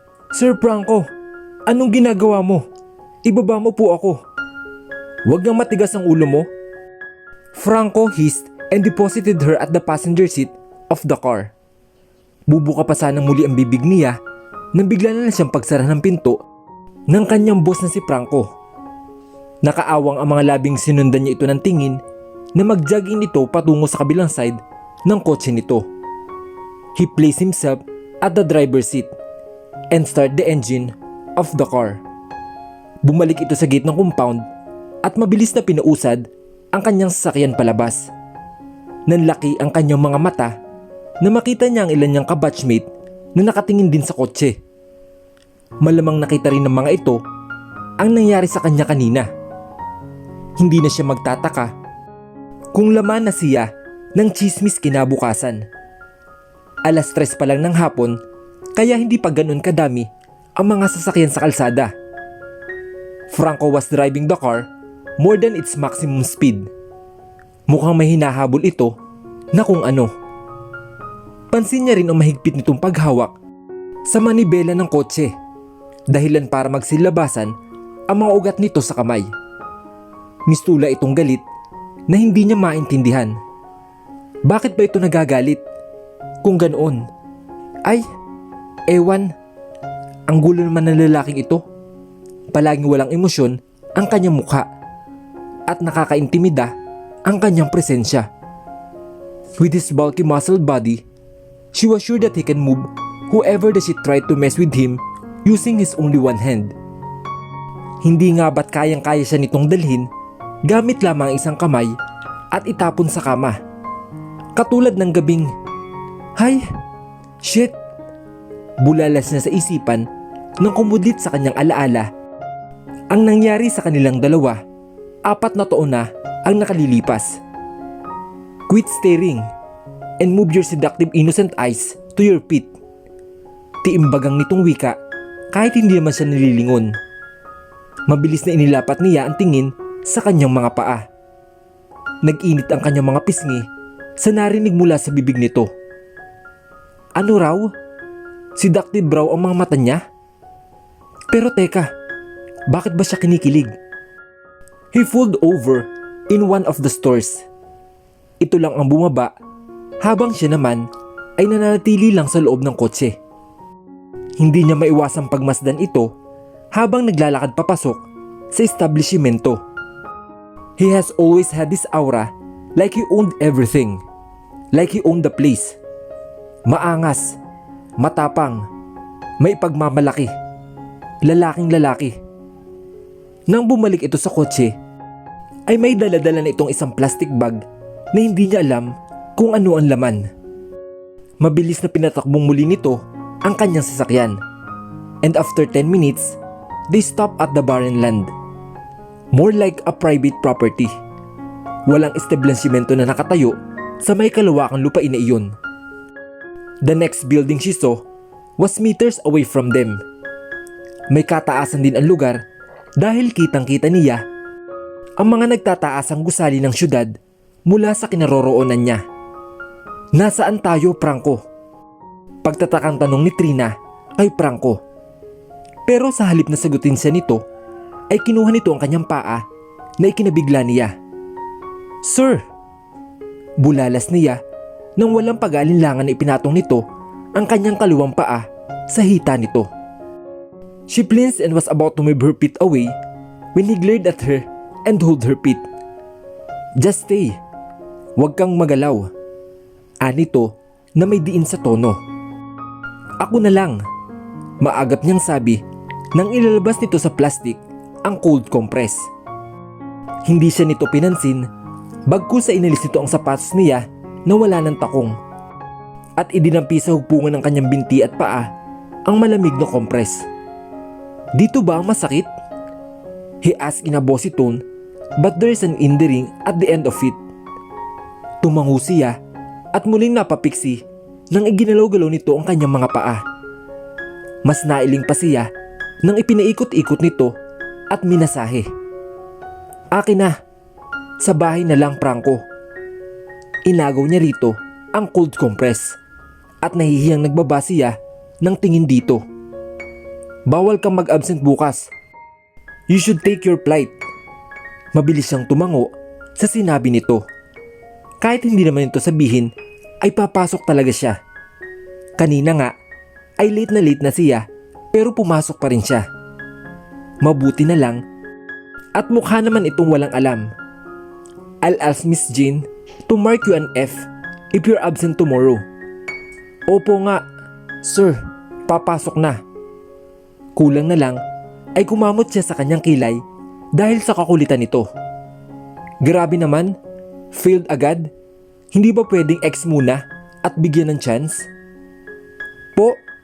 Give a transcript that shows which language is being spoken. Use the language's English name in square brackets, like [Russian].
[Filipino] Sir Franco, anong ginagawa mo? Ibaba mo po ako. Huwag nang matigas ang ulo mo. [English] Franco hissed and deposited her at the passenger seat of the car. [Filipino] Bubuka pa sanang muli ang bibig niya nang bigla na lang siyang pagsara ng pinto ng kanyang boss na si Franco. Nakaawang ang mga labing sinundan niya ito ng tingin na mag-jogging ito patungo sa kabilang side ng kotse nito. [English] He placed himself at the driver's seat and start the engine of the car. [Filipino] Bumalik ito sa gate ng compound at mabilis na pinausad ang kanyang sasakyan palabas. Nanlaki ang kanyang mga mata na makita niya ang ilan niyang kabatchmate na nakatingin din sa kotse. Malamang nakita rin ng mga ito ang nangyari sa kanya kanina. Hindi na siya magtataka kung laman na siya ng chismis kinabukasan. 3:00 pa lang ng hapon kaya hindi pa ganun kadami ang mga sasakyan sa kalsada. [English] Franco was driving the car more than its maximum speed. [Filipino] Mukhang may hinahabol ito na kung ano. Pansin niya rin ang mahigpit nitong paghawak sa manibela ng kotse, dahilan para magsilabasan ang mga ugat nito sa kamay. Mistula itong galit na hindi niya maintindihan. Bakit ba ito nagagalit? Kung ganoon, ay, ewan, ang gulo naman ng lalaking ito. Palaging walang emosyon ang kanyang mukha at nakakaintimida ang kanyang presensya. [English] With his bulky muscled body, she was sure that he can move whoever that she tried to mess with him using his only one hand. [Filipino] Hindi nga ba't kayang-kaya siya nitong dalhin gamit lamang isang kamay at itapon sa kama. Katulad ng gabing, "Hay, shit!" Bulalas niya sa isipan nang kumudlit sa kanyang alaala. Ang nangyari sa kanilang dalawa, 4 na taon na ang nakalilipas. [English] Quit staring and move your seductive innocent eyes to your feet. [Filipino] Tiimbagang nitong wika kahit hindi naman siya nililingon. Mabilis na inilapat niya ang tingin sa kanyang mga paa. Nag-init ang kanyang mga pisngi sa narinig mula sa bibig nito. Ano raw? Seductive raw ang mga mata niya? Pero teka, bakit ba siya kinikilig? [English] He pulled over in one of the stores. [Filipino] Ito lang ang bumaba habang siya naman ay nananatili lang sa loob ng kotse. Hindi niya maiwasang pagmasdan ito habang naglalakad papasok sa establishmento. [English] He has always had this aura like he owned everything. Like he owned the place. [Filipino] Maangas, matapang, may pagmamalaki, lalaking lalaki. Nang bumalik ito sa kotse, ay may daladala na itong isang plastic bag na hindi niya alam kung ano ang laman. Mabilis na pinatakbong muli nito ang kanyang sasakyan. [English] And after 10 minutes, they stopped at the barren land. More like a private property. [Filipino] Walang establishmento na nakatayo sa may kalawakang lupain na iyon. [English] The next building she saw was meters away from them. [Filipino] May kataasan din ang lugar dahil kitang-kita niya ang mga nagtataasang gusali ng syudad mula sa kinaroroonan niya. Nasaan tayo, Franco? Pagtatakang tanong ni Trina kay Franco. Pero sa halip na sagutin siya nito, ay kinuha nito ang kanyang paa na ikinabigla niya. Sir! Bulalas niya nang walang pag-aalinlangan na ipinatong nito ang kanyang kaliwang paa sa hita nito. [English] She blinched and was about to move her feet away when he glared at her and held her feet. Just stay. [Filipino] Huwag kang magalaw. Anito na may diin sa tono. Ako na lang. Maagap niyang sabi nang ilalabas nito sa plastic ang cold compress. Hindi siya nito pinansin bagkus sa inalis nito ang sapatos niya na wala ng takong. at idinampi sa hugpungan ng kanyang binti at paa ang malamig na compress. "Dito ba ang masakit?" [English] he asked in a bossy tone, but there is an endearing at the end of it. [Filipino] Tumango siya at muling napapiksi nang iginalaw-galaw nito ang kanyang mga paa. Mas nailing pa siya nang ipinaikot-ikot nito at minasahe. "Akin na, sa bahay na lang, Franco." Inagaw niya rito ang cold compress at nahihiyang nagbaba siya ng tingin dito. "Bawal kang mag-absent bukas. [English] You should take your flight." [Filipino] Mabilis siyang tumango sa sinabi nito. Kahit hindi naman ito sabihin, ay papasok talaga siya. Kanina nga ay late na siya, pero pumasok pa rin siya. Mabuti na lang at mukha naman itong walang alam. [English] "I'll ask Miss Jane to mark you an F if you're absent tomorrow." [Filipino] "Opo nga, sir, papasok na." Kulang na lang ay kumamot siya sa kanyang kilay dahil sa kakulitan nito. "Grabe naman, failed agad. Hindi ba pwedeng X muna at bigyan ng chance?" "Po?"